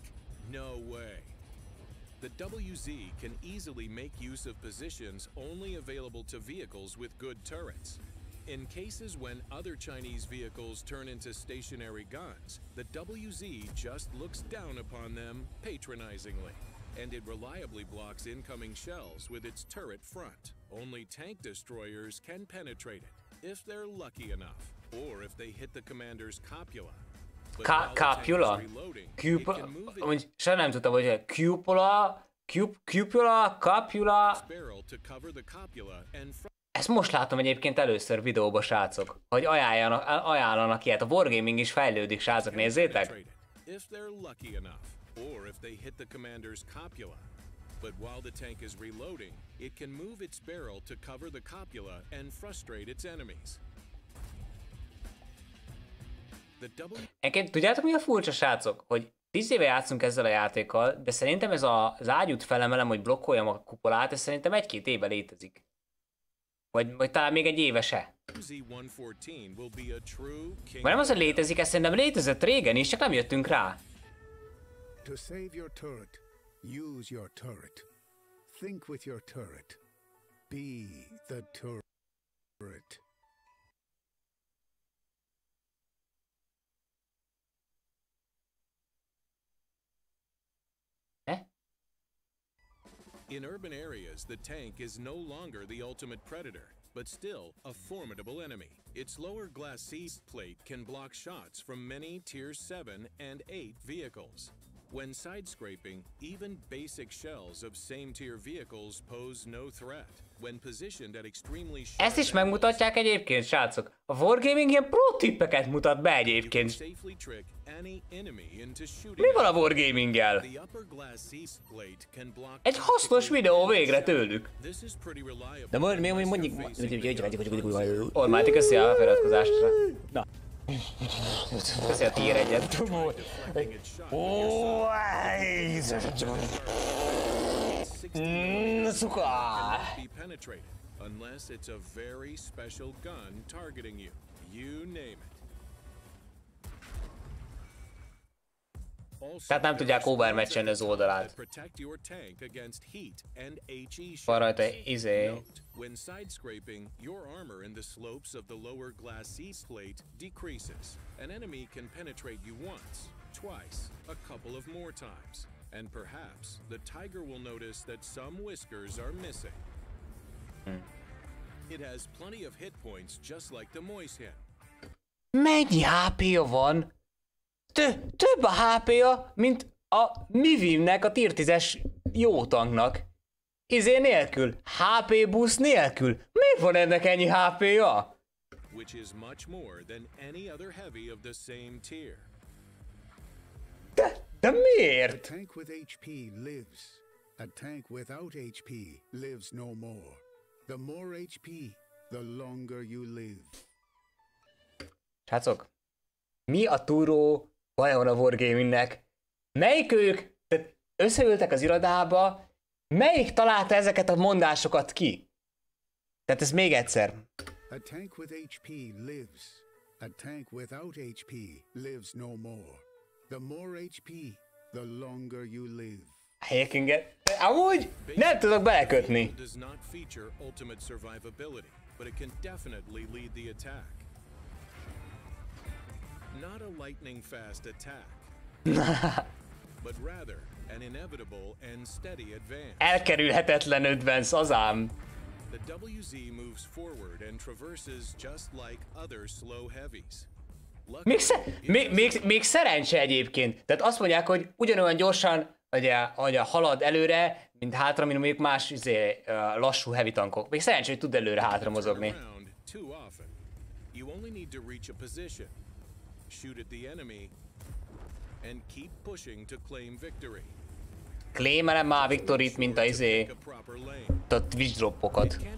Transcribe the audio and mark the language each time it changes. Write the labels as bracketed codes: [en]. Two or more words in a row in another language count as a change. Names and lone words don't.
[en] No way. The WZ can easily make use of positions only available to vehicles with good turrets. In cases when other Chinese vehicles turn into stationary guns, the WZ just looks down upon them patronizingly, and it reliably blocks incoming shells with its turret front. Only tank destroyers can penetrate it, if they're lucky enough, or if they hit the commander's copula. Copula? Cupula? [hu] Amúgy sem nem tudtam, hogy cupula, copula. Ezt most látom egyébként először videóba, srácok, hogy ajánlanak ilyet. A Wargaming is fejlődik, srácok, nézzétek! [en] But while the tank is reloading, it can move its barrel to cover the copula and frustrate its enemies. [hu] Egyébként tudjátok, mi a furcsa, srácok? Hogy 10 éve játszunk ezzel a játékkal, de szerintem ez az ágyút felemelem, hogy blokkoljam a kupolát, ez szerintem 1-2 éve létezik. Vagy talán még egy éve se. Vagy nem az, hogy létezik, ez szerintem létezett régen is, csak nem jöttünk rá. [en] To save your turret, use your turret. Think with your turret. Be the turret. In urban areas, the tank is no longer the ultimate predator, but still a formidable enemy. Its lower glass plate can block shots from many Tier 7 and 8 vehicles. When side-scraping, even basic shells of same-tier vehicles pose no threat. When positioned at extremely sharp [hu] Ezt is megmutatják egyébként, srácok. A Wargaming ilyen pro-tippeket mutat be egyébként. Mi van a Wargaming-gel? Egy hasznos videó végre tőlük. De mondjuk... Ormáti, köszi a feliratkozásra. Na. Köszi a tier 1-et. Szuka! [en] Unless it's a very special gun targeting you. You name it. [hu] Tehát nem tudják overmatchelni az oldalát. Van rajta izé. [en] When side scraping, your armor in the slopes of the lower glass plate decreases. An enemy can penetrate you once, twice, a couple of more times. And perhaps the tiger will notice that some whiskers are missing. It has plenty of hit points just like the moishen. [hu] Mennyi HP-ja van? Több a HP-ja, mint a Mivimnek, a tier 10-es jó tanknak. Izé nélkül, [en] HP boost [hu] nélkül. Miért van ennek ennyi HP-ja? [en] Which is much more than any other heavy of the same tier. [hu] De miért? [en] A tank with HP lives. A tank without HP lives no more. The more HP, the longer you live. [hu] Srácok, mi a túró baja van a Wargamingnek? Melyik ők összeültek az irodába, Melyik találta ezeket a mondásokat ki? Tehát ez még egyszer. [en] A tank with HP lives. A tank without HP lives no more. The more HP, the longer you live. [hu] Helyekinget. Amúgy nem tudok belekötni. [en] Does not feature ultimate survivability, but it can definitely lead the attack. Not a lightning fast attack, but rather an inevitable and steady advance. [hu] Elkerülhetetlen advance az ám. [en] The WZ moves forward and traverses just like other slow heavies. [hu] Még szerencse egyébként. Tehát azt mondják, hogy ugyanolyan gyorsan hogy halad előre, mint hátra, mint mondjuk más lassú heavy tankok. Még szerencsé, hogy tud előre-hátra mozogni. Claimelem már victoryt, mint a Twitch droppokat.